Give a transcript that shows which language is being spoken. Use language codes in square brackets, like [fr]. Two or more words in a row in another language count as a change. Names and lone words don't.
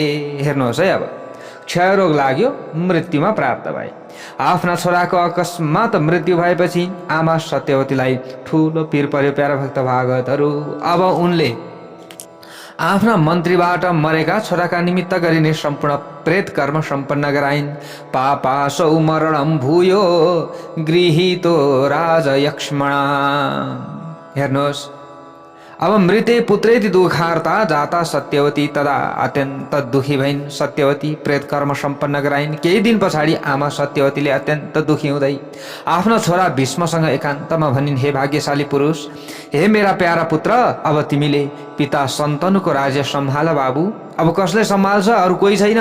[ne] हेर्नुहोस् है, अब क्षयरोग लाग्यो, मृत्युमा प्राप्त भए। आफ्ना छोराको अकस्मात मृत्यु भएपछि आमा सत्यवतीलाई ठुलो पीर पर्यो। प्यारा भक्त भागवतहरू, अब उनले आफ्ना मन्त्रीबाट मरेका छोराका निमित्त गरिने सम्पूर्ण प्रेत कर्म सम्पन्न गराइन्। [sa] पापासौ मरणं भूयो गृहीतो राजयक्ष्मणा। [ne] हेर्नुहोस्, अब [sa] मृते पुत्रेति दुखार्ता जाता सत्यवती तदा [ne] अत्यन्त दुखी भइन्। सत्यवती प्रेत कर्म सम्पन्न गराइन्। केही दिन पछाडि आमा सत्यवतीले अत्यन्त दुखी हुँदै आफ्नो छोरा भीष्मसँग एकान्तमा भनिन्, हे भाग्यशाली पुरुष, हे मेरा प्यारा पुत्र, अब तिमीले पिता शन्तनुको राज्य सम्हाल बाबु। अब कसले सम्हाल्छ? अरू कोही छैन।